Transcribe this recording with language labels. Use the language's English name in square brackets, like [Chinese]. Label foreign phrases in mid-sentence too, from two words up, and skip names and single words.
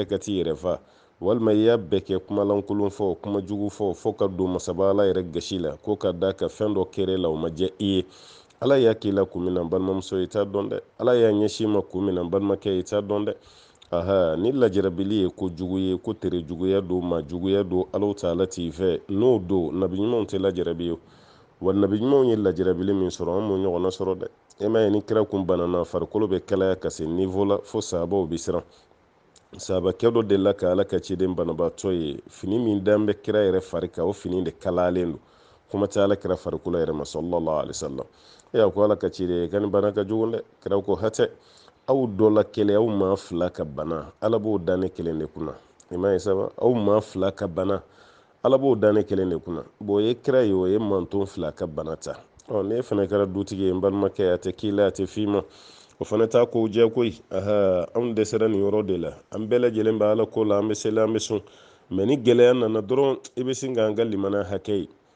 [Bambara] ka t'i yɛrɛ fa walima i y'a bɛɛ kɛ kumalankolon fɔ kuma jugu fɔ ka don masaba ala yɛrɛ gasi la ko ka da ka fɛn dɔ kɛrɛ la o ma diya i ye ala y'a k'i la kun min na balimamuso i t'a dɔn dɛ ala y'a ɲɛsin ma kun min na balimakɛ i t'a dɔn dɛ aha ni lajarabili ye ko jugu ye ko tere juguya don ma juguya don alaw taala t'i fɛ n'o don nabi ɲumanw tɛ lajarabi ye wa nabi ɲumanw ye lajarabili min sɔrɔ an m'o ɲɔgɔnna sɔrɔ dɛ e ma ye ni kira kun banana farikolo bɛ kalaya ka se niveau la fo sahabaw bi siran sahabakɛ dɔ delila ka ala ka ciden banabaatɔ ye fini min dan bɛ kira yɛrɛ fari kan o fini de kalalen don kuma tɛ ala kira farikolo yɛrɛ ma [Arabic] sallallahu alaihi wasallam [Bambara] a ko ala ka ciden ka nin bana ka jugu dɛ kira ko hatɛ aw dɔ la kelen aw maa fila ka bana ala b'o dan ne kelen de kunna i ma ye saba aw maa fila ka bana ala b'o dan ne kelen de kunna bon o ye kira ye o ye manton fila ka bana ta ne fana kɛra dutigi ye n balimakɛ a tɛ k'i la a tɛ f'i ma o fana t'a ko jɛ koyi anw dɛsɛra nin yɔrɔ de la an bɛɛ lajɛlen bɛ ala ko la an bɛ seli an bɛ sun mɛ ni gɛlɛya nana dɔrɔn i bɛ sin k'an ka limana hakɛ ye